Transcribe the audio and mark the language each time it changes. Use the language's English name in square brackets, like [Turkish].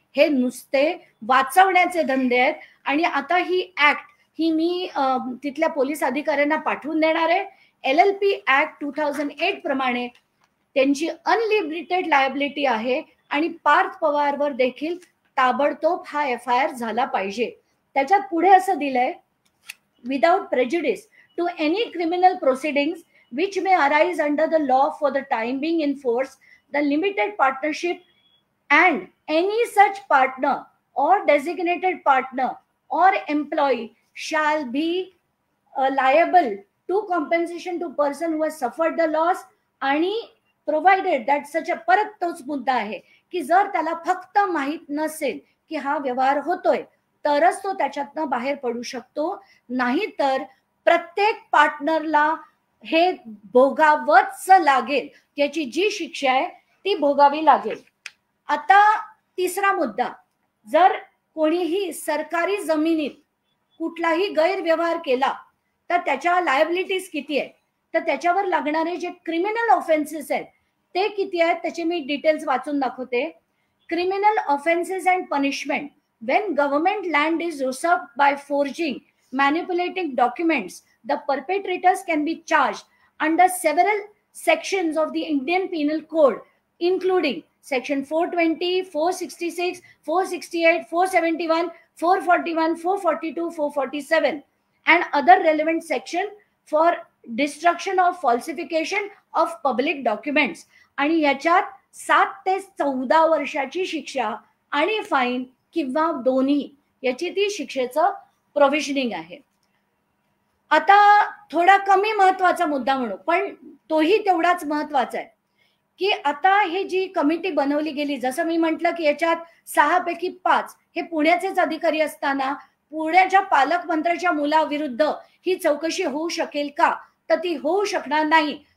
[Marathi] हे नुसते वाचवण्याचे धंदे आहेत. आणि आता ही ऍक्ट ही मी तिथल्या पोलीस अधिकाऱ्यांना पाठवून देणार आहे. LLP ऍक्ट 2008 प्रमाणे त्यांची अनलिमिटेड लायबिलिटी आहे आणि पार्थ पवारवर देखील ताबडतोब हा FIR झाला पाहिजे. त्याच्यात पुढे असं दिलंय, [English] without prejudice to any criminal proceedings which may arise under the law for the time being in force, the limited partnership and any such partner or designated partner or employee shall be liable to compensation to person who has suffered the loss, [Marathi] आणि [English] provided that such a, [Marathi] परत तोच मुद्दा आहे की जर त्याला फक्त माहित नसेल की हा व्यवहार होतोय तरच तो त्याच्यातनं बाहेर पडू शकतो, नाही तर प्रत्येक पार्टनरला हे भोगावंच लागेल. त्याची जी शिक्षा आहे ती भोगावी लागेल. आता तिसरा मुद्दा, जर कोणीही सरकारी जमिनीत कुठलाही गैरव्यवहार केला तर त्याच्या लायबिलिटीज किती आहे, तर त्याच्यावर लागणारे जे क्रिमिनल ऑफेन्सेस आहेत ते किती आहेत त्याचे मी डिटेल्स वाचून दाखवते. [English] Criminal offences and punishment, when government land is usurped by forging, manipulating documents, the perpetrators can be charged under several sections of the Indian Penal Code, including section 420, 466, 468, 471, 441, 442, 447 and other relevant section for destruction of falsification of public documents. [Marathi] आणि याच्यात 7 ते 14 वर्षाची शिक्षा आणि fine किंवा दोन्ही याची ती शिक्षेचं प्रोव्हिजनिंग आहे. आता थोडा कमी महत्वाचा मुद्दा म्हणू पण तोही तेवढाच महत्वाचा आहे की आता हे जी कमिटी बनवली गेली, जसं मी म्हटलं की याच्यात 6 पैकी 5 हे पुण्याचेच अधिकारी असताना पुण्याच्या पालकमंत्र्याच्या मुलाविरुद्ध ही चौकशी होऊ शकेल का, तर ती होऊ शकणार नाही.